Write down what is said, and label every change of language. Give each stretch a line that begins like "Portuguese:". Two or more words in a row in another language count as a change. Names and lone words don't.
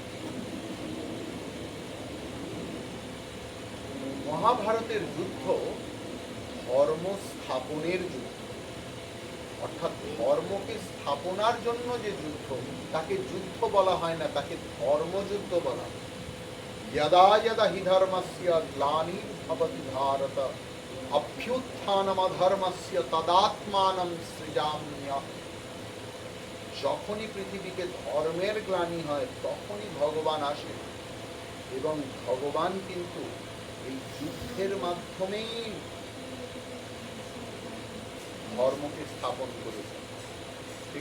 Bangla: মহাভারতের যুদ্ধ ধর্ম স্থাপনের যুদ্ধ, অর্থাৎ ধর্মকে স্থাপনার জন্য যে যুদ্ধ, তাকে যুদ্ধ বলা হয় না, তাকে ধর্মযুদ্ধ বলা হয়।
Sanskrit: यदा यदा हि धर्मस्य ग्लानिर्भवति भारत अभ्युत्थानमधर्मस्य तदात्मानं सृजाम्यहम्।
Bangla: যখনই পৃথিবীতে ধর্মের গ্লানি হয়, তখনই ভগবান আসে। এবং ভগবান কিন্তু এই যুদ্ধের মাধ্যমেই ধর্মকে স্থাপন করেছে। ঠিক?